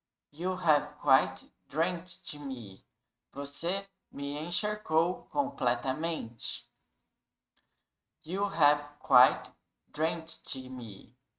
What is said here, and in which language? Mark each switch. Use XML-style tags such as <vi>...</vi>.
<en>You have quite drenched me.</en> <pt>Você me encharcou completamente.</pt> <en>You have quite drenched me.</en>